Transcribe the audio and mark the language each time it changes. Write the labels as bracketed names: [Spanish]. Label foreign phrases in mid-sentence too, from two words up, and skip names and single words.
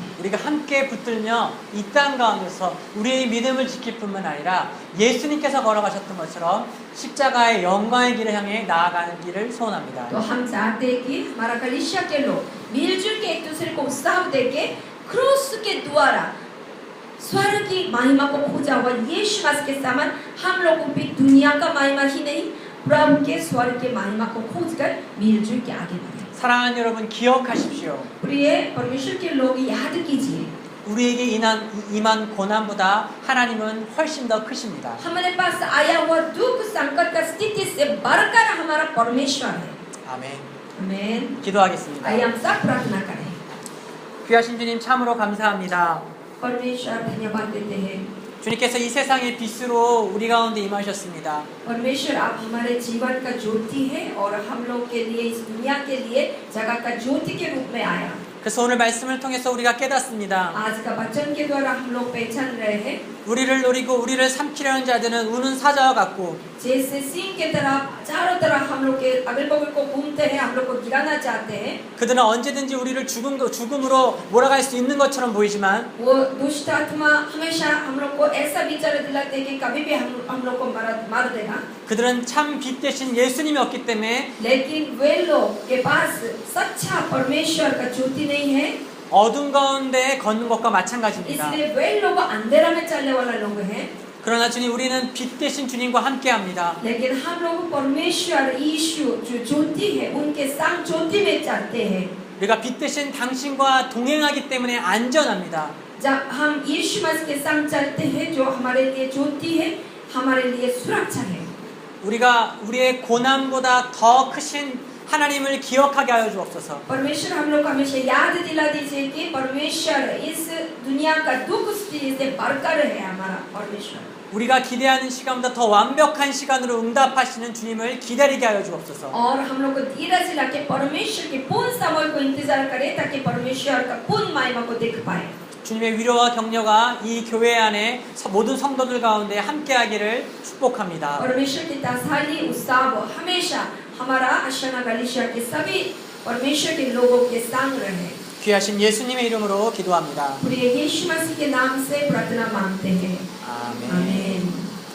[Korean] 우리가 함께 붙들며 이 땅 가운데서 우리의 믿음을 지킬 뿐만 아니라 예수님께서 걸어가셨던 것처럼 십자가의 영광의 길을 향해 나아가는 길을 소원합니다. [Hindi] तो हम चाहते हैं कि हमारा कलीसिया के लोग मिलजुल के एक दूसरे को उत्साह देके क्रूस के द्वारा स्वर्ग की महिमा को खोजा हुआ यीशु मसीह के समान हम लोगों भी दुनिया का महिमा ही नहीं, प्रभु के स्वर्ग के महिमा को खोजकर मिलजुल के आगे बढ़े। [Korean] 사랑하는 여러분 기억하십시오. [Hindi] प्रिय परमेश्वर के लोग याद कीजिए, [Korean] 우리에게 임한 고난보다 하나님은 훨씬 더 크십니다. [Hindi] हमारे पास आया हुआ दुख संकट का स्थिति से बढ़कर हमारा परमेश्वर है। [Korean] 아멘. [Hindi] आमीन। [Korean] 기도하겠습니다. [Hindi] आइए हम सब प्रार्थना करें। [Korean] 귀하신 주님 참으로 감사합니다. [Hindi] परमेश्वर धन्यवाद देते हैं। [Korean] 주님께서 이 세상의 빛으로 우리 가운데 임하셨습니다. [Hindi] परमेश्वर आप हमारे जीवन का ज्योति है और हम लोग के लिए इस दुनिया के लिए जगत का ज्योति के रूप में आया। [Korean] 그래서 오늘 말씀을 통해서 우리가 깨닫습니다. [Hindi] आज का वचन के द्वारा हम लोग पहचान रहे हैं, [Korean] 우리를 노리고 우리를 삼키려는 자들은 우는 사자와 같고 [Hindi] जैसे सिंह के तरह चारों तरफ हम लोग के अगल बगल को घूमते हैं, हम लोग को गिराना चाहते हैं। [Korean] 그들은 언제든지 우리를 죽음으로 몰아갈 수 있는 것처럼 보이지만 [Hindi] वो दुष्ट आत्मा हमेशा हम लोग को ऐसा विचार दिलाते हैं कि कभी भी हम लोग को मार देगा। [Korean] 그들은 참 빛 대신 예수님이 없기 때문에 [Hindi] लेकिन वे लोग के पास सच्चा परमेश्वर का ज्योति नहीं है, [Korean] 어둠 가운데 걷는 것과 마찬가지입니다. [Hindi] इसलिए वे लोग अंधेरा में चलने वाला लोग हैं। [Korean] 그러나 주님 우리는 빛 대신 주님과 함께합니다. [Hindi] लेकिन हम लोग परमेश्वर यीशु जो ज्योति है उनके संग ज्योति में चलते हैं। [Korean] 우리가 빛 대신 당신과 동행하기 때문에 안전합니다. [Hindi] जब हम यीशु मसीह के संग चलते हैं जो हमारे लिए ज्योति है, हमारे लिए सुरक्षा है। [Korean] 우리가 우리의 고난보다 더 크신 하나님을 기억하게 하여 주옵소서. [Hindi] परमेश्वर हम लोग को हमेशा याद दिला दीजिए कि परमेश्वर इस दुनिया का दुख स्थिति से बढ़कर है हमारा परमेश्वर। [Korean] 우리가 기대하는 시간보다 더 완벽한 시간으로 응답하시는 주님을 기다리게 하여 주옵소서. [Hindi] और हम लोग को धीरज दिला के परमेश्वर के पूर्ण समय को इंतजार करें ताकि परमेश्वर का पूर्ण महिमा को देख पाए। [Korean] 주님의 위로와 격려가 이 교회 안에 모든 성도들 가운데 함께하기를 축복합니다. [Hindi] परमेश्वर की तसल्ली उत्साह हमेशा हमारा आशाना कलीसिया के सभी परमेश्वर के लोगों के संग रहे। [Korean] 귀하신 예수님의 이름으로 기도합니다. [Hindi] प्रिय यीशु मसीह के नाम से प्रार्थना मांगते हैं। [Korean] 아멘. [Hindi] आमीन।